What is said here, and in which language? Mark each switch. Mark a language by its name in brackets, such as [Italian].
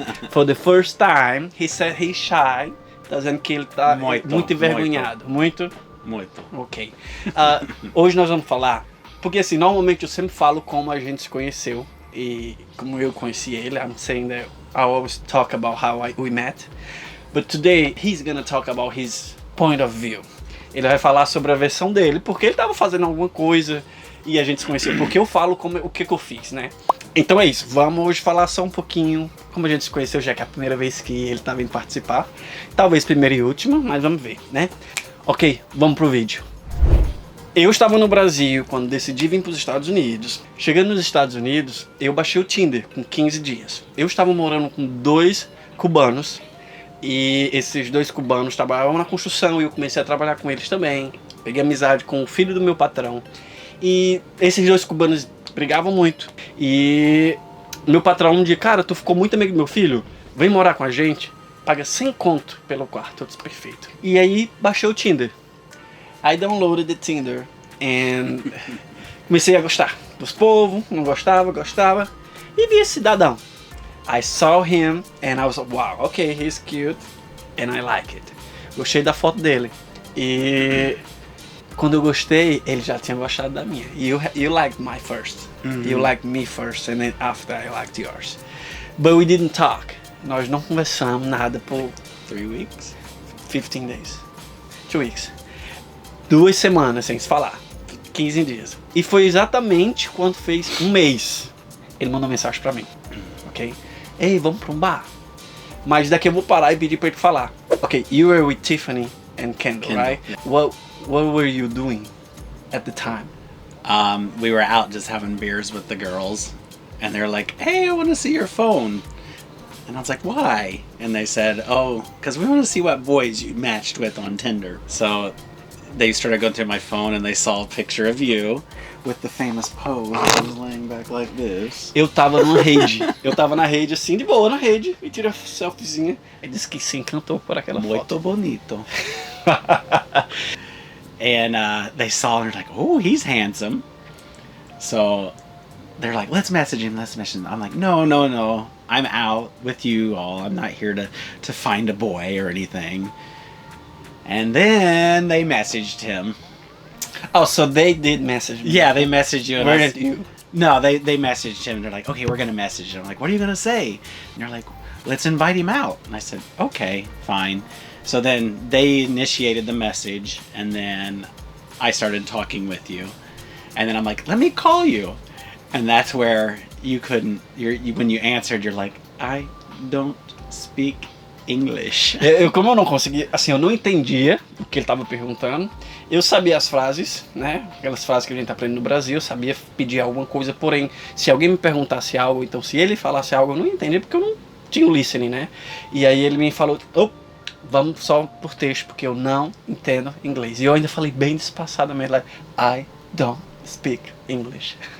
[English] For the first time, he said he's shy. [Portuguese] Tá dizendo que ele tá muito envergonhado. Muito? Ok. Hoje nós vamos falar, porque assim, normalmente eu sempre falo como a gente se conheceu e como eu conheci ele. [English] I'm saying that I always talk about how we met. But today he's gonna talk about his point of view. [Portuguese] Ele vai falar sobre a versão dele, porque ele tava fazendo alguma coisa e a gente se conheceu. Porque eu falo o que eu fiz, né? Então é isso, vamos hoje falar só um pouquinho como a gente se conheceu, já que é a primeira vez que ele tá vindo participar. Talvez primeira e última, mas vamos ver, né? Ok, vamos pro vídeo. Eu estava no Brasil quando decidi vir para os Estados Unidos. Chegando nos Estados Unidos, eu baixei o Tinder com 15 dias. Eu estava morando com 2 cubanos. E esses 2 cubanos trabalhavam na construção e eu comecei a trabalhar com eles também. Peguei amizade com o filho do meu patrão. E esses 2 cubanos brigavam muito. E meu patrão um dia, cara, tu ficou muito amigo do meu filho? Vem morar com a gente, paga 100 conto pelo quarto. Eu disse, perfeito. E aí baixei o Tinder. [English] I downloaded the Tinder and [Portuguese] comecei a gostar dos povos, não gostava, e vi esse cidadão. [English] I saw him and I was like, wow, okay, he's cute and I like it. [Portuguese] Gostei da foto dele. E quando eu gostei, ele já tinha gostado da minha. [English] You liked my first. You liked me first and then after I liked yours. But we didn't talk. [Portuguese] Nós não conversamos nada por [English] 3 weeks, 15 days, 2 weeks. [Portuguese] 2 semanas sem se falar, 15 dias. E foi exatamente quando fez 1 mês. Ele mandou mensagem pra mim, ok? Ei, vamos pra um bar? Mas daqui eu vou parar e pedir pra ele falar. [English] Ok, you were with Tiffany and Kendall, right? Yeah. What were you doing at the time? We were out just having beers with the girls, and they're like, hey, I want to see your phone. And I was like, why? And they said, oh, because we want to see what boys you matched with on Tinder. So they started going through my phone and they saw a picture of you with the famous pose. I was laying back like this. [Portuguese] Eu tava numa rede. Eu tava na rede assim, de boa na rede, e tirei uma selfiezinha. Ele disse que se encantou por aquela foto. Muito bonito. [English] And they saw and they're like, oh, he's handsome. So they're like, let's message him. I'm like, no. I'm out with you all. I'm not here to find a boy or anything. And then they messaged him. Oh, so they did message me. Yeah, they messaged you. Where did you? No, they messaged him. They're like, okay, we're going to message him. I'm like, what are you going to say? And they're like, let's invite him out. And I said, okay, fine. So then they initiated the message, and then I started talking with you. And then I'm like, let me call you. And that's where you couldn't, when you answered, you're like, I don't speak English. [Portuguese] Como eu não conseguia, assim, eu não entendia o que ele estava perguntando. Eu sabia as frases, né? Aquelas frases que a gente aprende no Brasil, eu sabia pedir alguma coisa, porém, se alguém me perguntasse algo, então se ele falasse algo, eu não entendia, porque eu não tinha o listening, né? E aí ele me falou, vamos só por texto, porque eu não entendo inglês. E eu ainda falei bem despassadamente, [English] like, I don't speak English.